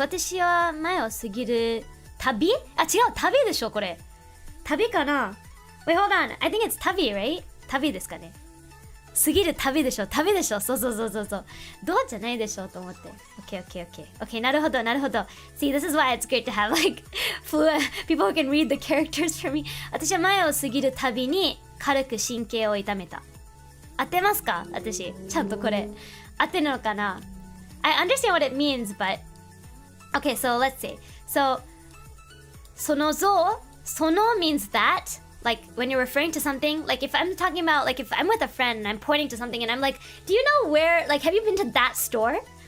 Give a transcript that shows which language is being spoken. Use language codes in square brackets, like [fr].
[ja] 私は前を過ぎる旅あ、違う。旅でしょこれ。旅かな [en] Wait, hold on. I think it's 旅 right? [ja] 旅ですかね。過ぎる旅でしょ旅でしょそう。どうじゃないでしょと思って。 Okay, なるほど。 [en] See, this is why it's great to have like people who can read the characters for me. [ja] 私は前を過ぎる旅に軽く神経を痛めた。合ってますか私。ちゃんとこれ。合ってるのかな [en] I understand what it means, but okay, so let's see. So, その像means that, like when you're referring to something, like if I'm talking about, like if I'm with a friend and I'm pointing to something and I'm like, do you know where, like have you been to that store?